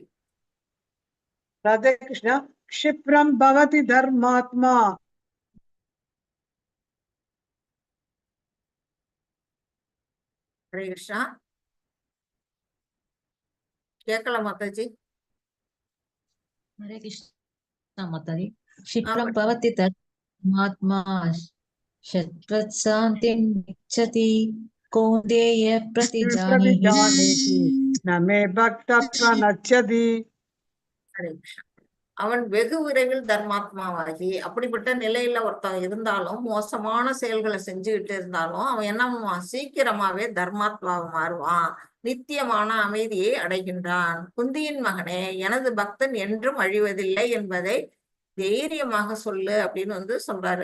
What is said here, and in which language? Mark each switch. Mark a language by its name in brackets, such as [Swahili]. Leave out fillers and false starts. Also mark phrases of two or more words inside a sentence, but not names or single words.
[Sanskrit] ராதே கிருஷ்ணா. क्षिप्रं भवति धर्मात्मा. [Tamil] ஹரே கிருஷ்ணா. கேட்கல மாதாஜி. [Hindi] हरे कृष्ण माताजी। [Sanskrit] क्षिप्रं भवति तन्मात्मा शश्वत्शान्तिं इच्छति कौन्तेय प्रतिजानीहि न मे भक्तः प्रणश्यति. [Tamil] ஹரே கிருஷ்ணா. அவன் வெகு விரைவில் தர்மாத்மாவாகி, அப்படிப்பட்ட நிலையில ஒருத்தன் இருந்தாலும் மோசமான செயல்களை செஞ்சுக்கிட்டு இருந்தாலும் அவன் என்ன பண்ணுவான், சீக்கிரமாவே தர்மாத்மாவை மாறுவான், நித்தியமான அமைதியை அடைகின்றான். குந்தியின் மகனே, எனது பக்தன் என்றும் அழிவதில்லை என்பதை தைரியமாக சொல்லு அப்படின்னு வந்து சொல்றாரு.